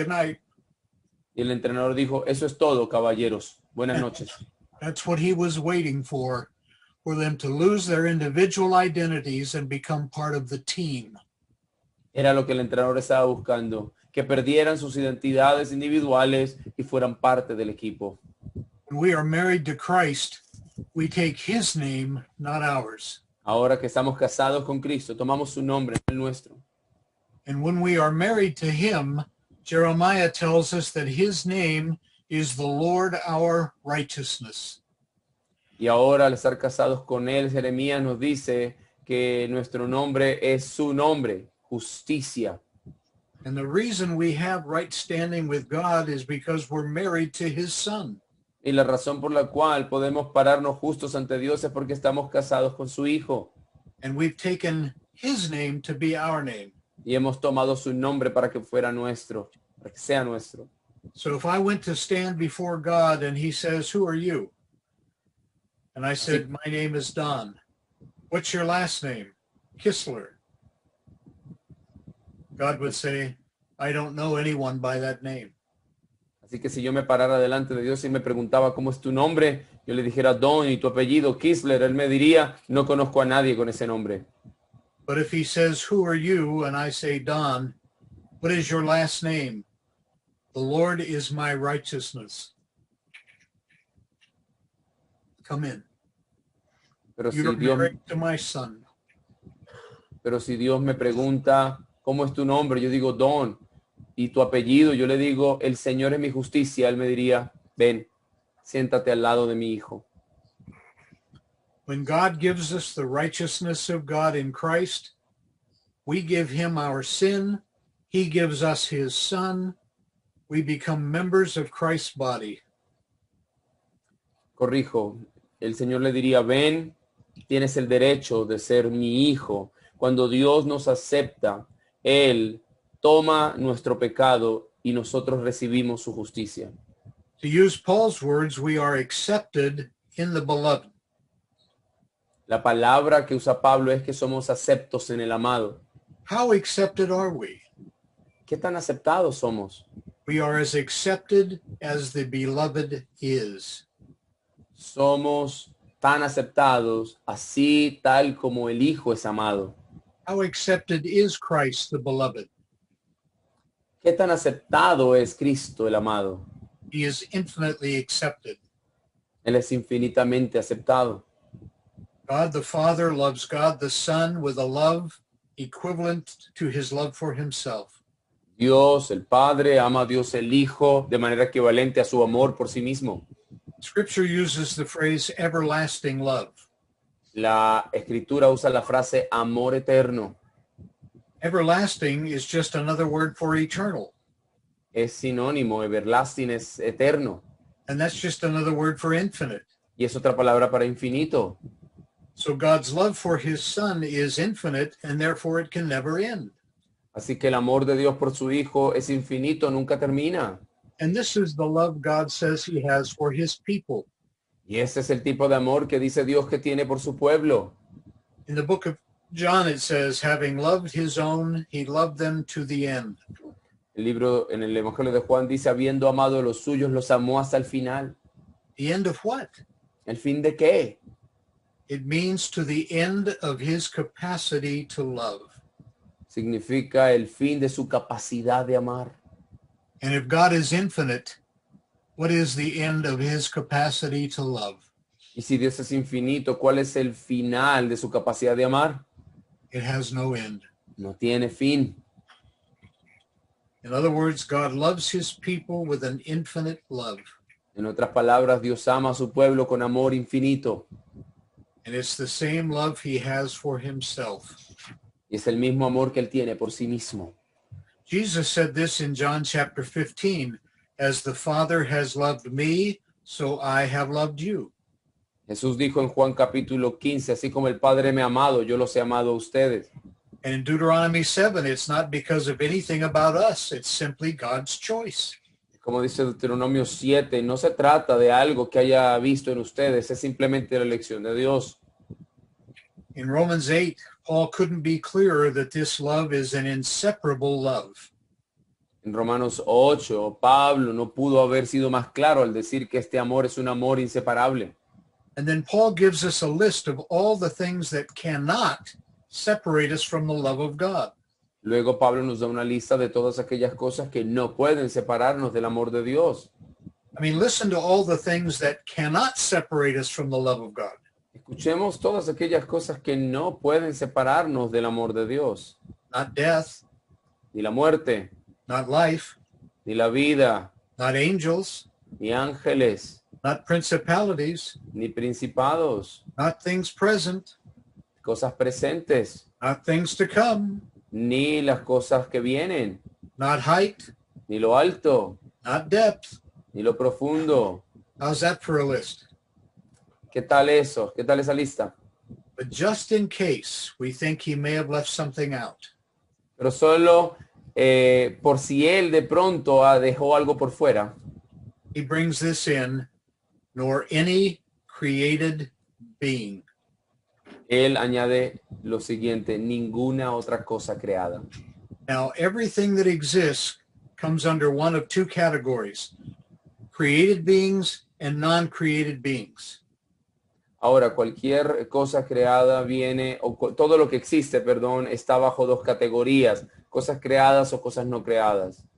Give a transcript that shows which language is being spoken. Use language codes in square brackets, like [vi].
[en] Good night. [es] Y el entrenador dijo, eso es todo, caballeros. Buenas noches. [en] That's what he was waiting for them to lose their individual identities and become part of the team. [es] Era lo que el entrenador estaba buscando, que perdieran sus identidades individuales y fueran parte del equipo. [en] When we are married to Christ, we take his name, not ours. [es] Ahora que estamos casados con Cristo, tomamos su nombre, no el nuestro. [en] And when we are married to him, Jeremiah tells us that his name is the Lord our righteousness. [es] Y ahora al estar casados con él, Jeremías nos dice que nuestro nombre es su nombre, justicia. [en] And the reason we have right standing with God is because we're married to his son. [es] Y la razón por la cual podemos pararnos justos ante Dios es porque estamos casados con su Hijo. [en] And we've taken his name to be our name. [es] Y hemos tomado su nombre para que fuera nuestro, para que sea nuestro. [en] So if I went to stand before God and he says, who are you? And I said, my name is Don. What's your last name? Kistler. God would say, I don't know anyone by that name. [es] Así que si yo me parara delante de Dios y me preguntaba cómo es tu nombre, yo le dijera Don y tu apellido Kistler, él me diría, no conozco a nadie con ese nombre. [en] But if he says, who are you? And I say, Don, what is your last name? The Lord is my righteousness. Come in. [es] Pero si [en] You're [es] Dios, [en] married to my son. [es] pero si Dios me pregunta cómo es tu nombre, yo digo Don y tu apellido, yo le digo el Señor es mi justicia, él me diría, ven, siéntate al lado de mi hijo. [en] When God gives us the righteousness of God in Christ, we give him our sin. He gives us his son. We become members of Christ's body. [es] Corrijo, el Señor le diría, ven, tienes el derecho de ser mi hijo. Cuando Dios nos acepta, Él toma nuestro pecado y nosotros recibimos su justicia. [en] To use Paul's words, we are accepted in the beloved. [es] La palabra que usa Pablo es que somos aceptos en el amado. [en] How accepted are we? [es] ¿Qué tan aceptados somos? [en] We are as accepted as the beloved is. [es] Somos tan aceptados, así tal como el Hijo es amado. [en] How accepted is Christ the beloved? [es] ¿Qué tan aceptado es Cristo el amado? [en] He is infinitely accepted. [es] Él es infinitamente aceptado. [en] God the Father loves God the Son with a love equivalent to his love for himself. [es] Dios, el Padre, ama a Dios el Hijo de manera equivalente a su amor por sí mismo. [en] Scripture uses the phrase everlasting love. [es] La Escritura usa la frase amor eterno. [en] Everlasting is just another word for eternal. [es] Es sinónimo, everlasting es eterno. [en] And that's just another word for infinite. [es] Y es otra palabra para infinito. [en] So God's love for his son is infinite and therefore it can never end. [es] Así que el amor de Dios por su Hijo es infinito, nunca termina. [en] And this is the love God says he has for his people. [es] Y ese es el tipo de amor que dice Dios que tiene por su pueblo. [en] In the book of John, it says, having loved his own, he loved them to the end. [es] El libro en el Evangelio de Juan dice, habiendo amado a los suyos, los amó hasta el final. [en] The end of what? [es] ¿El fin de qué? [en] It means to the end of his capacity to love. [es] Significa el fin de su capacidad de amar. [en] And if God is infinite, what is the end of his capacity to love? [es] Y si Dios es infinito, ¿cuál es el final de su capacidad de amar? [en] It has no end. [es] No tiene fin. [en] In other words, God loves his people with an infinite love. [es] En otras palabras, Dios ama a su pueblo con amor infinito. [en] And it's the same love he has for himself. [es] Y es el mismo amor que Él tiene por sí mismo. [en] Jesus said this in John chapter 15, as the Father has loved me, so I have loved you. [es] Jesús dijo en Juan capítulo 15, así como el Padre me ha amado, yo los he amado a ustedes. [en] And in Deuteronomy 7, it's not because of anything about us. It's simply God's choice. [es] Como dice Deuteronomio 7, no se trata de algo que haya visto en ustedes, es simplemente la elección de Dios. [en] In Romans 8, Paul couldn't be clearer that this love is an inseparable love. [es] En Romanos 8, Pablo no pudo haber sido más claro al decir que este amor es un amor inseparable. [en] And then Paul gives us a list of all the things that cannot separate us from the love of God. [es] Luego Pablo nos da una lista de todas aquellas cosas que no pueden separarnos del amor de Dios. [en] I mean, listen to all the things that cannot separate us from the love of God. [es] Escuchemos todas aquellas cosas que no pueden separarnos del amor de Dios. [en] Not death, [es] Ni la muerte, [en] not life, [es] ni la vida, [en] not angels, [es] ni ángeles, [en] not principalities, [es] ni principados, [en] not things present, [es] cosas presentes, [en] not things to come, [es] ni las cosas que vienen, [en] not height, [es] ni lo alto, [en] not depth. [es] ni lo profundo. [en] How's that for a list? [es] ¿Qué tal eso? ¿Qué tal esa lista? [en] But just in case we think he may have left something out, [es] Pero solo por si él de pronto dejó algo por fuera, [en] he brings this in, nor any created being. [es] él añade lo siguiente, ninguna otra cosa creada. [en] Now, everything that exists comes under one of two categories, created beings and non-created beings. [es] Ahora, cualquier cosa creada viene, todo lo que existe, perdón, está bajo dos categorías, cosas creadas o cosas no creadas.